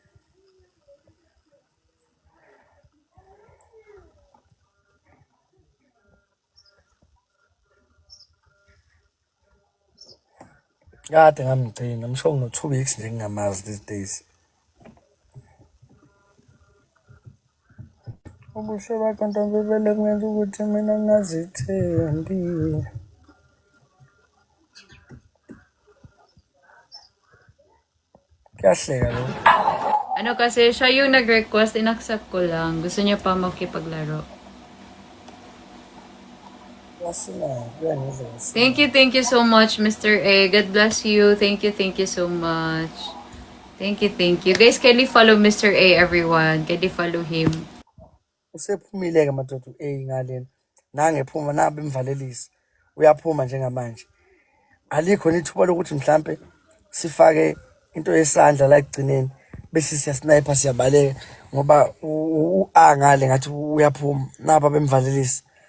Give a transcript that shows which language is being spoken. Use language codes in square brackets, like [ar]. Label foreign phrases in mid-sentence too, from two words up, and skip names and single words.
[zu] Kade ngamgcina msho ngo 2 weeks nje ngingamazi [en] these days. [zu] Ubuhle bakho ntombi vele kungenza ukuthi mina ngazithembi. Kahleka lo. [tl] Ano kasi siya yung nag-request, in-accept ko lang. Gusto niya pa makipaglaro. [en] Thank you so much, Mr. A. God bless you. Thank you so much. Thank you. Guys, kindly follow Mr. A, everyone. Kindly follow him. [zu] Usephumile ke madoda A ngalena. Nangephuma nabe imvalelisi. Uyaphuma njengamanje. Alikho nithuba lokuthi mhlambe sifake into yesandla la egcineni bese siyasniper siyabaleka ngoba ngale ngathi uyaphuma naba bemvalelisi.